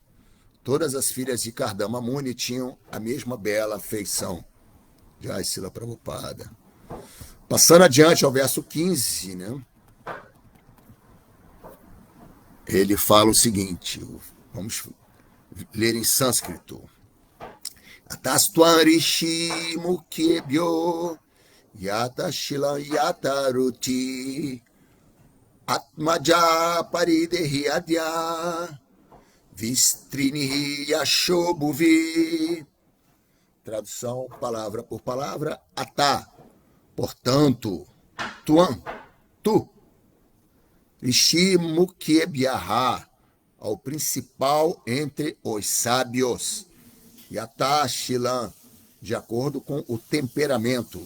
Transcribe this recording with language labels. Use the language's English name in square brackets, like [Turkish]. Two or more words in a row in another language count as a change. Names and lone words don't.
[Portuguese] Todas as filhas de Kardama Muni tinham a mesma bela feição. Jai Srila Prabhupada. Passando adiante ao verso 15, né? Ele fala o seguinte, vamos ler em sânscrito. [Sanskrit] अतस्त्वम् ऋषि मुख्येभ्यो यथा शीलं यथा रुचि आत्मजाः परिदेहि अद्य विस्तृणीहि यशोभुवि. [Portuguese] Tradução palavra por palavra. Atá, portanto, tuam, tu. [Sanskrit] ऋषि मुख्येभ्यः, [Portuguese] ao principal entre os sábios. [Sanskrit] यथा शीलम्, [Portuguese] de acordo com o temperamento.